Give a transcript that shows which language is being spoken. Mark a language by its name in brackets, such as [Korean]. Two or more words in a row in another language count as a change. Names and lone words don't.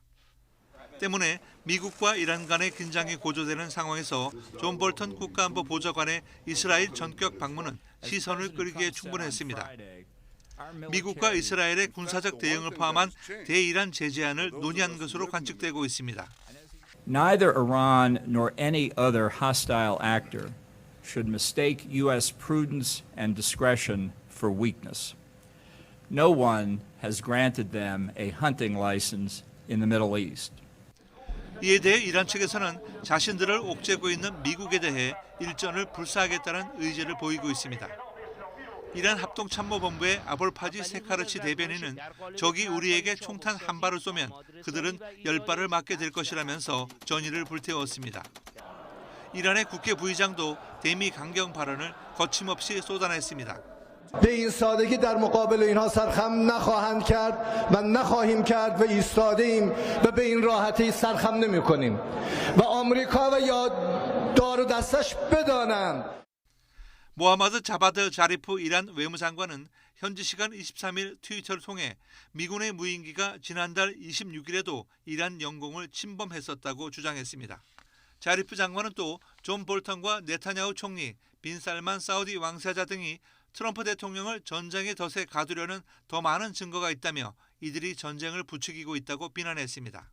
[Korean] 때문에 미국과 이란 간의 긴장이 고조되는 상황에서 존 볼턴 국가안보보좌관의 이스라엘 전격 방문은 시선을 끌기에 충분했습니다. 미국과 이스라엘의 군사적 대응을 포함한 대이란 제재안을 논의한 것으로 관측되고 있습니다. [English] Neither Iran nor any other hostile actor should mistake U.S. prudence and discretion for weakness. No one has granted them a hunting license in the Middle East. [Korean] 이에 대해 이란 측에서는 자신들을 옥죄고 있는 미국에 대해 일전을 불사하겠다는 의지를 보이고 있습니다. 이란 합동참모본부의 아볼파지 세카르치 대변인은 적이 우리에게 총탄 한 발을 쏘면 그들은 10발을 맞게 될 것이라면서 전의를 불태웠습니다. 이란의 국회 부의장도 대미 강경 발언을 거침없이 쏟아냈습니다. [Persian] به این سادگی در مقابل اینها سرخم نخواهند کرد و نخواهیم کرد و ایستادیم و به این راحتی سرخم نمی‌کنیم و آمریکا و یا دار و دستش بدانند. [Korean] 모하마드 자바드 자리프 이란 외무장관은 현지 시간 23일 트위터를 통해 미군의 무인기가 지난달 26일에도 이란 영공을 침범했었다고 주장했습니다. 자리프 장관은 또 존 볼턴과 네타냐후 총리, 빈 살만 사우디 왕세자 등이 트럼프 대통령을 전쟁의 덫에 가두려는 더 많은 증거가 있다며 이들이 전쟁을 부추기고 있다고 비난했습니다.